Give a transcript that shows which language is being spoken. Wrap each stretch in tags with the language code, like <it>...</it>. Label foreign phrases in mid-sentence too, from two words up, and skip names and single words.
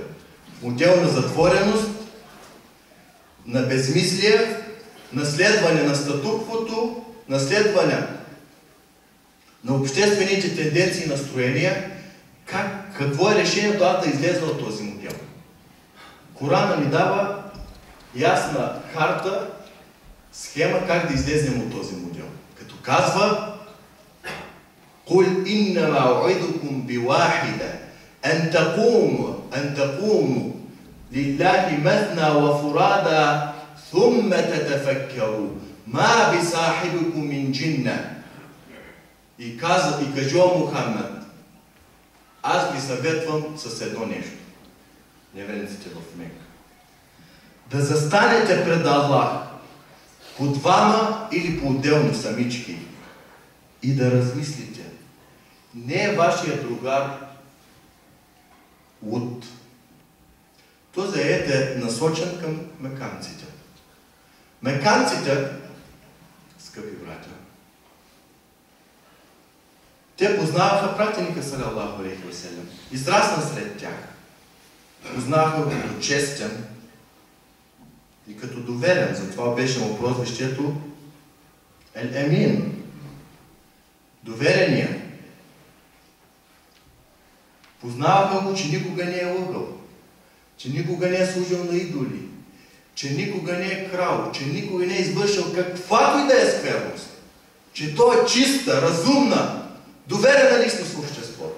<bg>Модел на затвореност, на безмислие, наследване на статуквото, наследване на обществените тенденции и настроения. Какво е решението аз да излезна от този модел? Корана ни дава ясна карта, схема как да излезнем от този модел. Като казва</bg> <ar>قُلْ إِنَّمَا أُعِدُكُمْ بِوَاحِدًا أَنْ تَقُومُوا لِلَّهِ مَثْنَى وَفُرَادًا ثُمَّ تَتَفَكَّرُوا مَا بِصَاحِبِكُمْ مِنْ جِنَّةٍ</ar> <bg>и кажи, о Мухамед, аз ви съветвам с едно нещо. Неверниците в Мека. Да застанете пред Аллах по двама или по-отделно самички и да размислите. Не е вашия другар луд. Този аят е насочен към меканците. Меканците, скъпи братя, те познаваха пратеника</bg> <ar>صلى الله عليه وسلم.</ar> <bg>Израсна сред тях. Познаваха го като честен и като доверен. Затова беше му прозвището Ел-Емин. Доверения. Познаваха го, че никога не е лъгал, че никога не е служил на идоли, че никога не е крал, че никога не е извършил каквато и да е скверност, че той е чиста, разумна, доверена личност в обществото.</bg>